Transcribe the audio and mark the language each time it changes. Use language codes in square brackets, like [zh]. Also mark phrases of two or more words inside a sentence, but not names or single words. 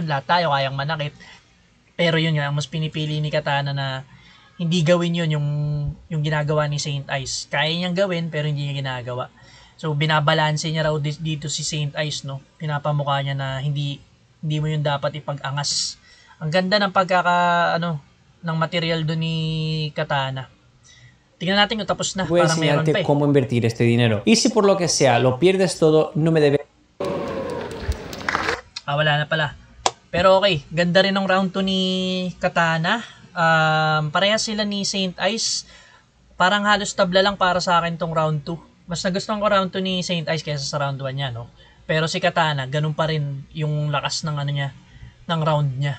[tl] Lahat tayo kayang manakit. Pero yun nga, ang mas pinipili ni Katana na hindi gawin yun yung ginagawa ni Saint Ice. Kaya niyang gawin pero hindi niya ginagawa. So binabalanse niya raw dito si Saint Ice, no? Pinapamukha niya na hindi mo yun dapat ipag-angas. Ang ganda ng ng material doon ni Katana. Tingnan natin kung tapos na. [es] Voy a [tl] Parang meron [es] enseñarte [tl] pa eh. [es] cómo invertir este dinero. Y si por lo que sea lo pierdes todo, no me debes. [tl] Wala na pala. Pero okay, ganda rin ng round 2 ni Katana. Parehas sila ni Saint Ice. Parang halos tabla lang para sa akin tong round 2. Mas nagustuhan ko round 2 ni Saint Ice kaysa sa round 1 niya, no? Pero si Katana, ganun pa rin yung lakas ng ng round niya.